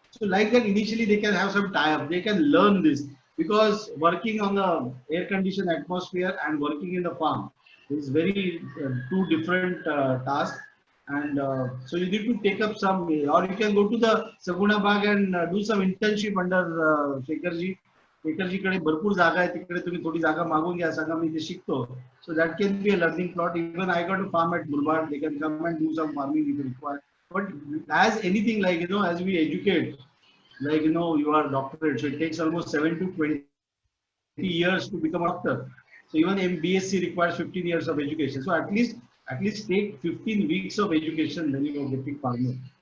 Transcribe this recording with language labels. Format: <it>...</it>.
<en>So like that, initially they can have some tie-up. They can learn this, because working on the air-conditioned atmosphere and working in the farm is very two different tasks. And so you need to take up some, or you can go to the Saguna Bagh and do some internship under Shekharji.</en> <mr>Shekharji कडे भरपूर जागा आहे, तिकडे तुम्ही थोडी जागा मागून घ्या, सांगा मी ते शिकतो.</mr> <en>So that can be a learning plot. Even I got a farm at Murbad. They can come and do some farming if required. But as anything, like, as we educate, like, you are a doctorate, so it takes almost 7 to 20 years to become a doctor. So even BSc requires 15 years of education. So at least take 15 weeks of education, then you are getting farmer.</en>